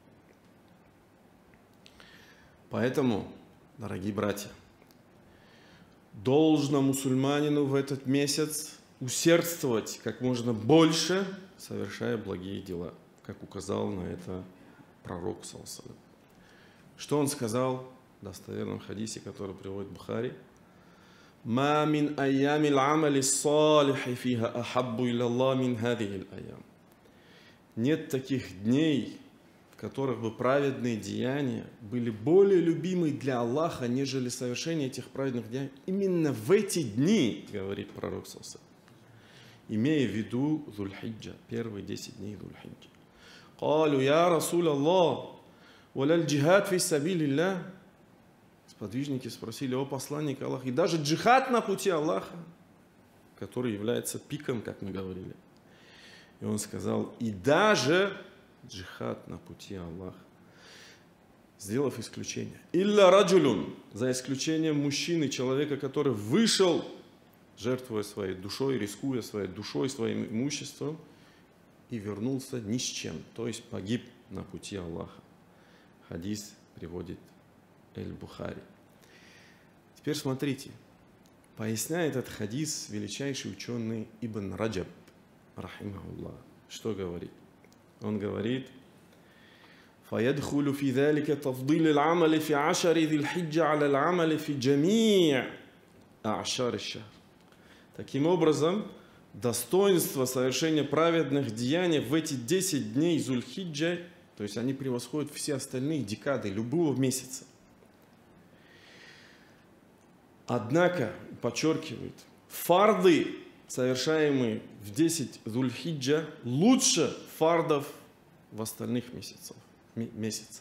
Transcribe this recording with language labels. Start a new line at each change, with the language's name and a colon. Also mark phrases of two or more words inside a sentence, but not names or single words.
Russian: Поэтому, дорогие братья, должно мусульманину в этот месяц усердствовать как можно больше, совершая благие дела, как указал на это пророк,
Arabic: صلى الله عليه وسلم.
Russian: Что он сказал в достоверном хадисе, который приводит Бухари?
Arabic: «ما من أيام العمل الصالح فيها أحب إلى الله من هذه الأيام».
Russian: Нет таких дней, в которых бы праведные деяния были более любимы для Аллаха, нежели совершение этих праведных деяний. Именно в эти дни, говорит пророк
Arabic: صلى الله عليه وسلم,
Russian: имея в виду Зуль-Хиджа, первые 10 дней Зуль-Хиджа.
Arabic: «قالوا يا رسول الله ولا الجهاد في سبيل الله».
Russian: Сподвижники спросили: о посланник Аллаха, и даже джихад на пути Аллаха, который является пиком, как мы говорили. И он сказал: и даже джихад на пути Аллаха, сделав исключение.
Arabic: «إلا رجل»,
Russian: за исключением мужчины, человека, который вышел, жертвуя своей душой, рискуя своей душой, своим имуществом, и вернулся ни с чем, то есть погиб на пути Аллаха. Хадис приводит Эль-Бухари. Теперь смотрите, поясняет этот хадис величайший ученый Ибн Раджаб, рахимахуллах. Что говорит? Он говорит:
Arabic: فَيَدْخُلُ فِي ذَلِكَ تَفْضِيلِ الْعَمَلِ فِي عَشَرِ ذِي الْحِجَّةِ عَلَى الْعَمَلِ فِي جَمِيعِ أَعْشَارِ الشَّهْرِ.
Russian: Таким образом, достоинство совершения праведных деяний в эти 10 дней Зуль-Хиджа, то есть они превосходят все остальные декады любого месяца. Однако, подчеркивает, фарды, совершаемые в 10 Зуль-Хиджа, лучше фардов в остальных месяцах.